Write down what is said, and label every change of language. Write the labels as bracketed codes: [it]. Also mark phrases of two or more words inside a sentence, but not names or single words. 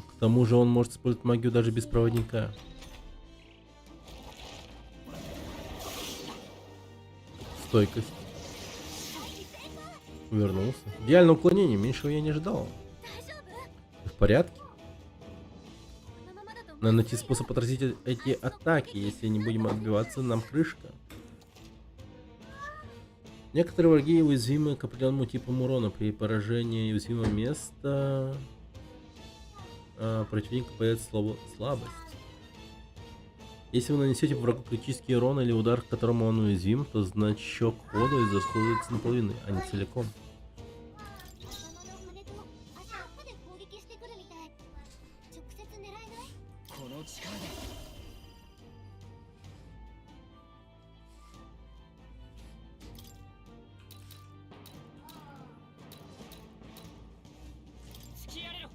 [ru] К тому же он может использовать магию даже без проводника. Стойкость. Вернулся. Идеальное уклонение, меньшего я не ждал. [ja] 大丈夫 [ru] Ты в порядке? [ja] このままだと [ru] Надо найти способ отразить эти атаки. Если не будем отбиваться, нам крышка. Некоторые враги уязвимы к определенному типу урона. При поражении уязвимого места противника появится слабость. Если вы нанесете врагу критический урон или удар, к которому он уязвим, то значок хода израсходуется наполовину, а не целиком. [ja] 頭の羽と足の歯で攻撃してくるみたい。直接狙えない？この力で突きやれろ。